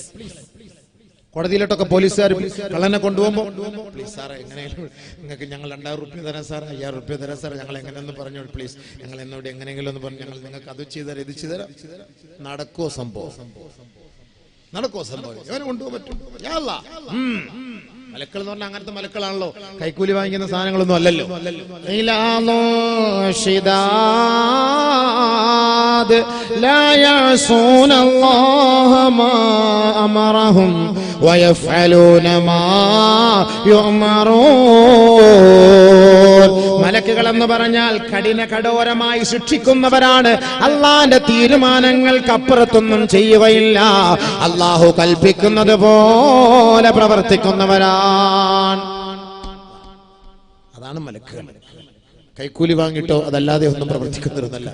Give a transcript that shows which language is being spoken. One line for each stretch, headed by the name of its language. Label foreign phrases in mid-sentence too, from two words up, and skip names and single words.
Malayalam: കോടതിയിലോട്ടൊക്കെ പോലീസുകാർ കള്ളനെ കൊണ്ടുപോകുമ്പോ, പ്ലീസ് സാറേ, എങ്ങനെയാലും നിങ്ങൾക്ക് ഞങ്ങൾ 2000 റുപ്യ തരാം സാർ, 5000 റുപ്യ തരാം സാർ, ഞങ്ങൾ എങ്ങനെയൊന്ന് പറഞ്ഞു പ്ലീസ്, ഞങ്ങൾ എന്നോട് എങ്ങനെയെങ്കിലും ഒന്ന് പറഞ്ഞു, ഞങ്ങൾ നിങ്ങൾക്ക് അത് ചെയ്തുതരാം ഇത് ചെയ്തുതരാം. നടക്കുവോ സംഭവം? നടക്കുവോ സംഭവം? ഇവനെ കൊണ്ടുപോകാൻ പറ്റും? മലക്കൾ എന്ന് പറഞ്ഞാൽ അങ്ങനത്തെ മലക്കളാണല്ലോ, കൈക്കൂലി വാങ്ങിക്കുന്ന സാധനങ്ങളൊന്നും അല്ലല്ലോ.
Arabic: لا يعصون الله ما أمرهم ويفعلون ما يؤمرون.
Malayalam: മലക്കുകൾ എന്ന് പറഞ്ഞാൽ കഠോരമായി ശിക്ഷിക്കുന്നവരാണ്. അള്ളാന്റെ തീരുമാനങ്ങൾക്കപ്പുറത്തൊന്നും ചെയ്യുകയില്ല. അള്ളാഹു കൽപ്പിക്കുന്നത് പോലെ പ്രവർത്തിക്കുന്നവരാണ്. അതാണ് മലക്കുകൾ. കൈക്കൂലി വാങ്ങിട്ടോ അതല്ലാതെ ഒന്നും പ്രവർത്തിക്കുന്നവരല്ല.